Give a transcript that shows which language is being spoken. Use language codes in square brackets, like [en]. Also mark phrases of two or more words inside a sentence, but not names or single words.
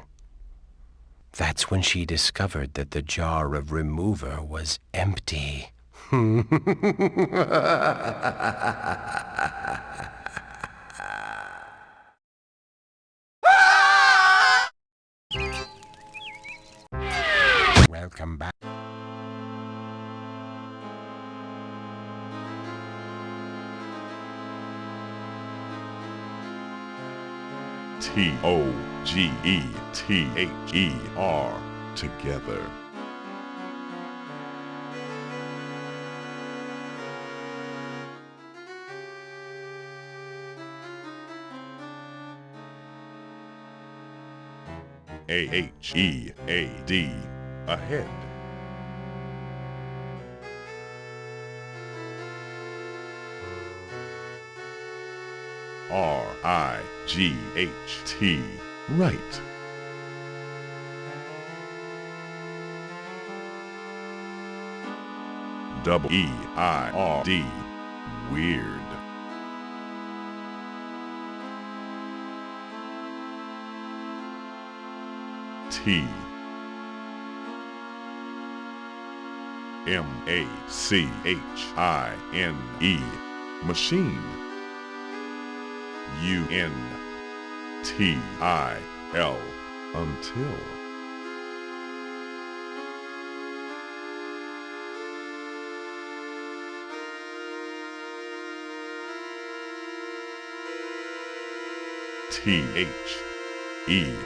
[en] That's when she discovered that the jar of remover was empty. Welcome back. T-O-G-E-T-H-E-R. Together. A-H-E-A-D. Ahead. R-I-G-H-T. Right. W-E-I-R-D. Weird. T M-A-C-H-I-N-E. Machine. U-N-T-I-L. Until. T-H-E.